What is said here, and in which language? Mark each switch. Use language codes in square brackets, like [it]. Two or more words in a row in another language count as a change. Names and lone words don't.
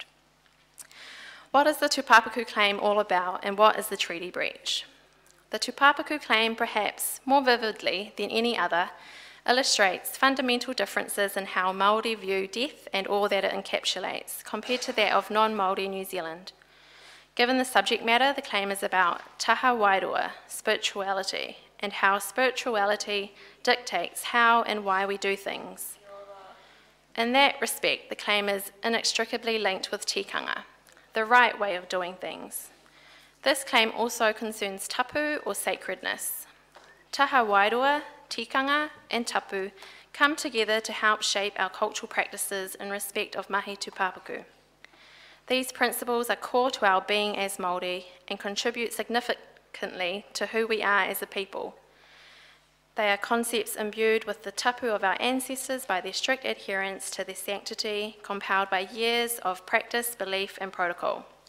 [en] What is the Tūpapaku claim all about, and what is the treaty breach? The Tūpapaku claim, perhaps more vividly than any other, illustrates fundamental differences in how Māori view death and all that it encapsulates, compared to that of non-Māori New Zealand. Given the subject matter, the claim is about [mi] taha wairua, [en] spirituality, and how spirituality dictates how and why we do things. In that respect, the claim is inextricably linked with tikanga, the right way of doing things. This claim also concerns tapu or sacredness. [mi] Taha wairua, [en] tikanga, and tapu come together to help shape our cultural practices in respect of [mi] mahi tūpapaku. [en] These principles are core to our being as Māori and contribute significantly to who we are as a people. They are concepts imbued with the tapu of our ancestors by their strict adherence to their sanctity, compelled by years of practice, belief, and protocol.